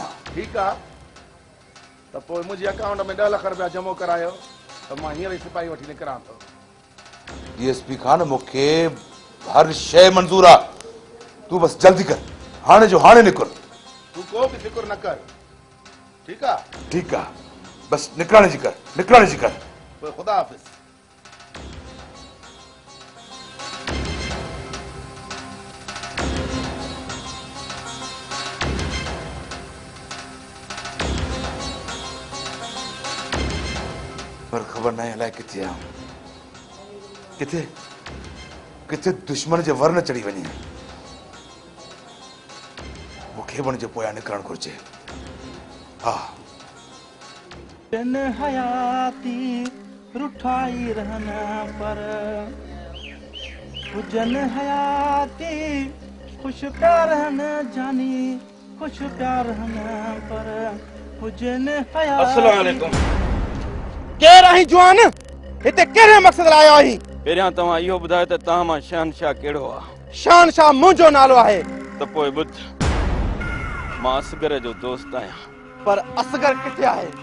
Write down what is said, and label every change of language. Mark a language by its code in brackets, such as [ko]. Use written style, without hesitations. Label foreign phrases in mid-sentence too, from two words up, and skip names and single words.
[sd] ठीकु आहे त पोइ मुंहिंजे अकाउंट में 10 लख रुपया जमो करायो त मां हींअर ई सिपाही वठी निकिरां थो। डीएसपी खान मूंखे हर शइ मंज़ूर आहे। तूं बस जल्दी कर, हाणे जो हाणे निकिर। तूं को बि फिक्र न कर, ठीकु आहे? [hi] ठीक है, बस निकलने [sd] जी कर। पोइ ख़ुदा हाफ़िज़। पर खबर नहीं अलाए किथे आ, किथे दुश्मन जे वर न चढ़ी वञे। मूंखे बि हुन जे पोयां निकिरणु घुरिजे। हा दिन हयाती रुठाई रहना पर हुजन हयाती खुश प्यार रहना जानी खुश प्यार रहना पर हुजन हयाती। [ar] السلام عليكم. [sd] केर आही जवान? हिते कहिड़े मक़सद लाइ आयो आहीं? पहिरियां तव्हां इहो ॿुधायो त तव्हां मां शहनशाह कहिड़ो आहे? शहनशाह मुंहिंजो नालो आहे। त पोइ ॿुध, मां असगर जो दोस्त आहियां। पर असगर किथे आहे?